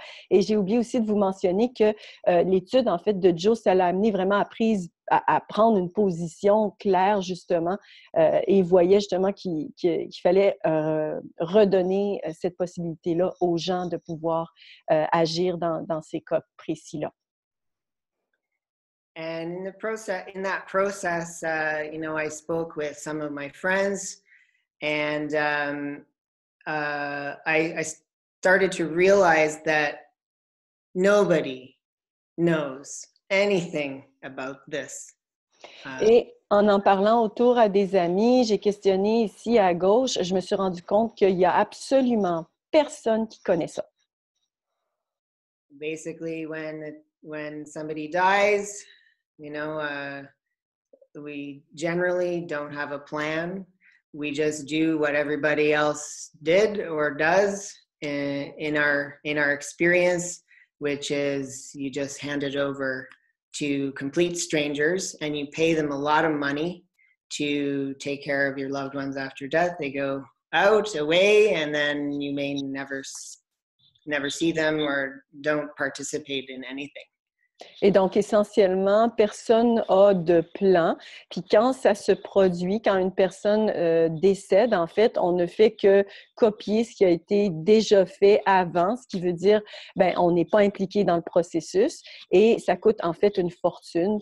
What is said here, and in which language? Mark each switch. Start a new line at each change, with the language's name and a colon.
French: Et j'ai oublié aussi de vous mentionner que l'étude, en fait, de Joe, ça l'a amené vraiment à prendre une position claire, justement, et il voyait justement qu'il fallait redonner cette possibilité-là aux gens de pouvoir agir dans ces cas précis-là.
English: And in that process, you know, I spoke with some of my friends, and I started to realize that nobody knows anything about this.
French: Et en parlant autour à des amis, j'ai questionné ici à gauche, je me suis rendu compte qu'il y a absolument personne qui connaît ça.
English: Basically, when somebody dies, you know, we generally don't have a plan. We just do what everybody else did or does in our experience, which is you just hand it over to complete strangers and you pay them a lot of money to take care of your loved ones after death. They go out, away, and then you may never see them or don't participate in anything.
French: Et donc, essentiellement, personne n'a de plan. Puis quand ça se produit, quand une personne décède, en fait, on ne fait que copier ce qui a été déjà fait avant, ce qui veut dire, ben, on n'est pas impliqué dans le processus et ça coûte en fait une fortune.